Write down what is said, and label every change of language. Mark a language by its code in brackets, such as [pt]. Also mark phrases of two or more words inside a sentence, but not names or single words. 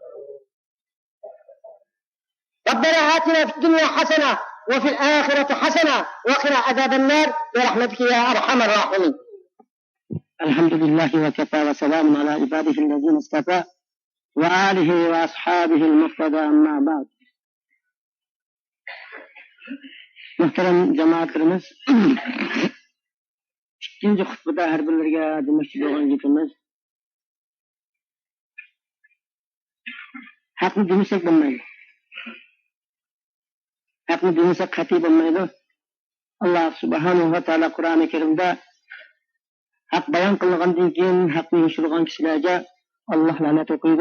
[ar] ربنا آتنا في الدنيا حسنة وفي الآخرة حسنة وقنا عذاب النار برحمتك يا أرحم الراحمين. الحمد لله وكفى وسلام على عباده الذين اصطفى وآله وأصحابه المرتضى أما بعد. [uz] محترم جماعتimiz ikkinchi xutbada har birlarga demoqchi bo'lgan gapimiz haqni demasak bo'lmaydi. Haqni demasak qat'iy bo'lmaydi. Alloh subhanahu va taolo Qur'oni Karimda haq bayon qilingandan keyin haqni yashirgan kishilarga Alloh la'nat o'qiydi.